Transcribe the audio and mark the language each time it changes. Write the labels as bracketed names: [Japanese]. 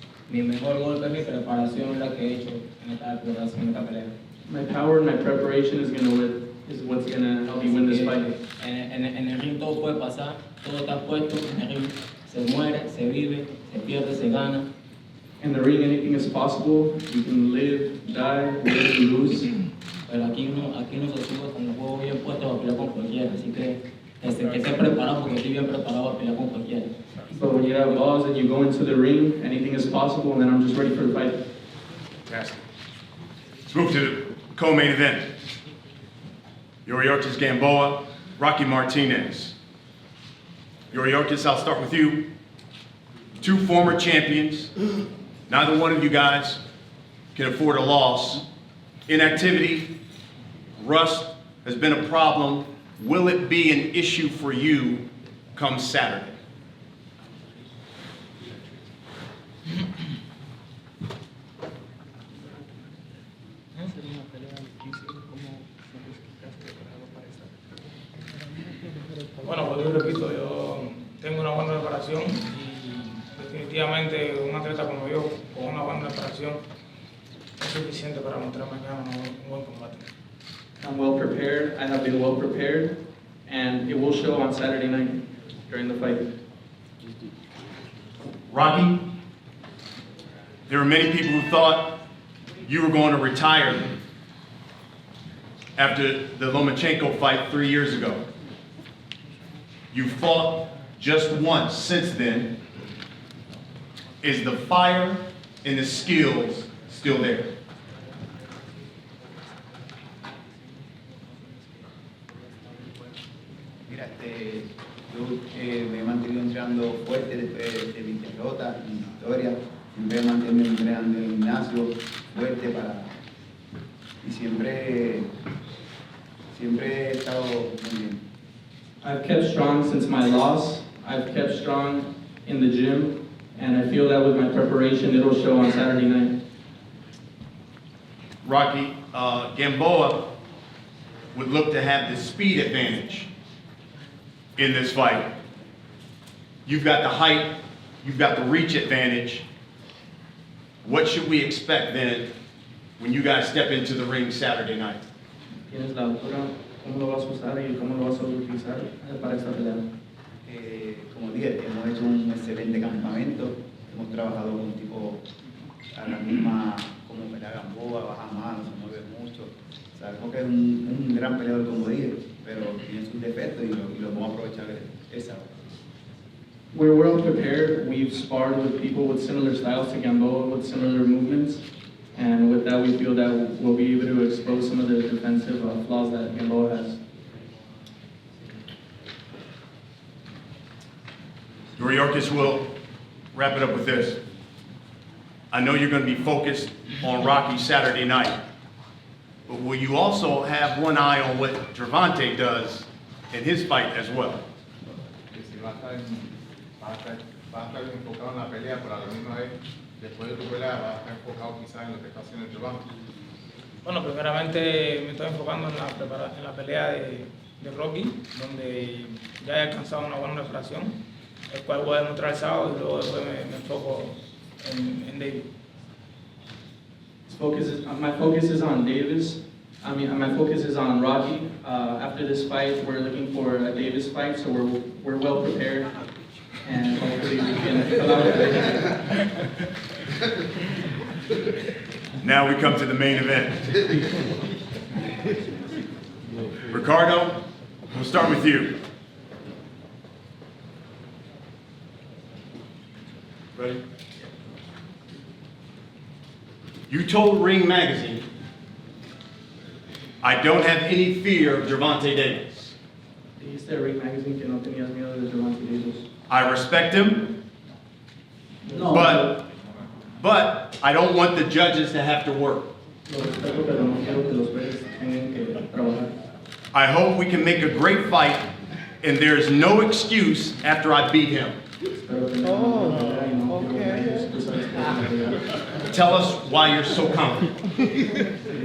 [Spanish] Mi mejor golpe, mi preparación es la que he hecho en esta pelea. [English] My power and my preparation is what's gonna help me win this fight. [Spanish] En el ring todo puede pasar, todo está puesto, en el ring se muere, se vive, se pierde, se gana. [English] In the ring, anything is possible. You can live, die, win, lose. [Spanish] Pero aquí no se sube con los huevos bien puestos a pelear con cualquiera, así que esté preparado porque estoy bien preparado a pelear con cualquiera. [English] But when you have laws and you go into the ring, anything is possible, and then I'm just ready for the fight. Fantastic. Let's move to the co-main event. Yuriorkis Gamboa, Rocky Martinez. Yuriorkis, I'll start with you. 2 former champions. Neither one of you guys can afford a loss. Inactivity, rust has been a problem. Will it be an issue for you come Saturday? [Spanish] Bueno, pues yo repito, yo tengo una buena preparación y definitivamente un atleta como yo, con una buena preparación, es suficiente para mostrar mañana un buen combate. [English] I'm well prepared. I have been well prepared, and it will show on Saturday night during the fight. Rocky, there were many people who thought you were going to retire after the Lomachenko fight 3 years ago. You fought just once since then. Is the fire and the skills still there? [Spanish] Mira, yo me he mantenido entrenando fuerte después de mi derrota, mi victoria. Siempre me he mantenido entrenando en el gimnasio fuerte y siempre he estado muy bien. [English] I've kept strong since my loss. I've kept strong in the gym, and I feel that with my preparation, it'll show on Saturday night. Rocky, Gamboa would look to have the speed advantage in this fight. You've got the height, you've got the reach advantage. What should we expect then when you guys step into the ring Saturday night? [Spanish] Tienes la altura, ¿cómo lo vas a usar y cómo lo vas a utilizar para esta pelea? Como dije, hemos hecho un excelente campamento, hemos trabajado con un tipo a la misma como pelea Gamboa, baja mano, se mueve mucho. Sabemos que es un gran peleador, como dije, pero tiene sus defectos y lo vamos a aprovechar esa hora. [English] We're well prepared. We've sparred with people with similar styles to Gamboa, with similar movements, and with that we feel that we'll be able to expose some of the defensive flaws that Gamboa has. Yuriorkis will wrap it up with this. I know you're going to be focused on Rocky Saturday night, but will you also have one eye on what Gervonta does in his fight as well? [Spanish] Va a estar enfocado en la pelea, pero a la misma vez, después de tu pelea, va a estar enfocado quizás en lo que está haciendo Gervonta. Bueno, primeramente me estoy enfocando en la pelea de Rocky, donde ya he alcanzado una buena preparación, el cual voy a demostrar el sábado y luego después me enfoco en David. [English] My focus is on Davis. My focus is on Rocky. After this fight, we're looking for a Davis fight, so we're well prepared, and hopefully we can come out with it. Now we come to the main event. Ricardo, we'll start with you. Ready? You told Ring Magazine, I don't have any fear of Gervonta Davis. [Spanish] Dijiste a Rank Magazine que no tenías miedo de Gervonta Davis. [English] I respect him, No, but I don't want the judges to have to work. [Spanish] Lo respeto, pero no quiero que los jueces tengan que trabajar. [English] I hope we can make a great fight and there's no excuse after I beat him. [Spanish] Espero tener una buena pelea y no quiero que haya excusas después de la pelea. [English] Tell us why you're so confident.